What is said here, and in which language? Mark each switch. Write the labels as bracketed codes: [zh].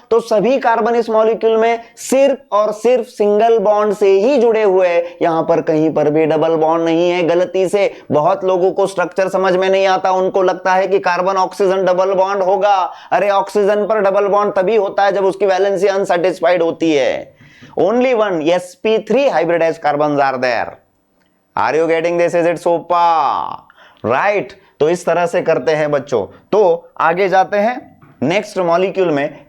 [hi] तो सभी कार्बन इस मॉलिक्यूल में सिर्फ और सिर्फ सिंगल बॉन्ड से ही जुड़े हुए हैं, यहां पर कहीं पर भी डबल बॉन्ड नहीं है। गलती से बहुत लोगों को स्ट्रक्चर समझ में नहीं आता, उनको लगता है कि कार्बन ऑक्सीजन डबल बॉन्ड होगा। अरे ऑक्सीजन पर डबल बॉन्ड तभी होता है जब उसकी वैलेंसी अनसैटिस्फाइड होती है। [en] Only one sp3 hybridized carbons are there. Are you getting this? Is it sopa? Right? [hi] तो इस तरह से करते हैं बच्चों। तो आगे जाते हैं नेक्स्ट मॉलिक्यूल में।